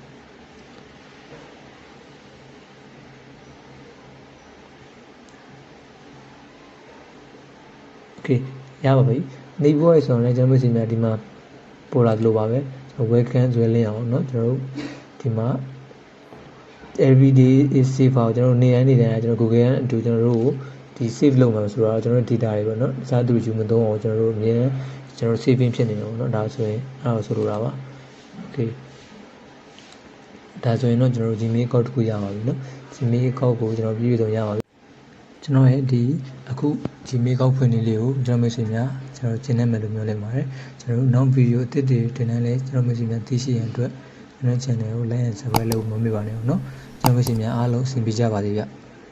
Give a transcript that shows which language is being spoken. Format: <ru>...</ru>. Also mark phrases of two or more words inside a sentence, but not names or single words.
<my>okay ရပါပြီနှိပ်ဖို့ရဆိုရင်ကျွန်တော်တို့စီများဒီမှာပေါ်လာလို့ပါပဲကျွန်တော် welcome ဆိုလင်းအောင်เนาะကျွန်တော်တို့ဒီမှာ</my> <en>everyday is safe</en> <my>အောင်ကျွန်တော်နေတိုင်းကျွန်တော် Google အတူကျွန်တော်တို့ဒီ save လုပ်မှာဆိုတော့ကျွန်တော် data တွေပေါ့เนาะတခြားသူယူမသုံးအောင်ကျွန်တော်တို့အမြဲကျွန်တော် saving ဖြစ်နေအောင်เนาะဒါဆိုရင်အဲ့ဒါဆိုလိုတာပါ okay ဒါဆိုရင်တော့ကျွန်တော်တို့ Gmail account တစ်ခုရပါပြီเนาะ Gmail account ကိုကျွန်တော်ပြည့်စုံရပါပြီကျွန်တော်ရဲ့ဒီအခု Gmail account ဖွင့်နေလေးကိုကျွန်တော်မိတ်ဆွေများကျွန်တော်ကျင်းနေမယ်လို့ပြောလိုက်ပါတယ်ကျွန်တော်တို့နောက်ဗီဒီယိုအသစ်တွေတင်နေလဲကျွန်တော်မိတ်ဆွေများသိရှိရန်အတွက်ကျွန်တော် channel ကို</my> <en>like and subscribe</en> <my>လုပ်မမေ့ပါနဲ့เนาะကျွန်တော်မိတ်ဆွေများအားလုံးအဆင်ပြေကြပါစေဗျ</my>